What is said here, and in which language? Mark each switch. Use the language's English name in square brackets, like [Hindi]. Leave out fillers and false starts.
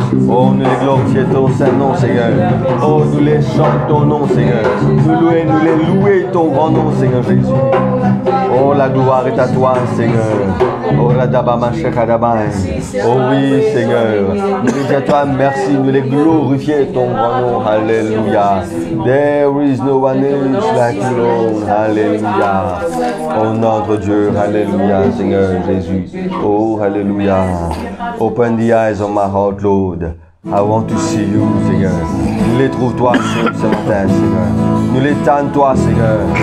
[French] Oh, nous les glorifions ton Saint-Nom, Seigneur. Oh, nous les chantons ton nom, Seigneur. Nous les louons ton grand nom, Seigneur Jésus. Oh, la gloire est à toi, Seigneur. Oh, Radabama Shekadabai. Oh oui, Seigneur. Nous les disons à toi merci. Nous les glorifions ton grand nom. Alléluia. [English] There is no one else like you, Lord. [French] Alléluia. Oh, notre Dieu. Alléluia, Seigneur Jésus. [English] Oh, Alléluia. Open the eyes of my heart, Lord. I want to see you, Seigneur. [French] Nous les trouvons toi ce matin, Seigneur. Nous les tendons toi, Seigneur.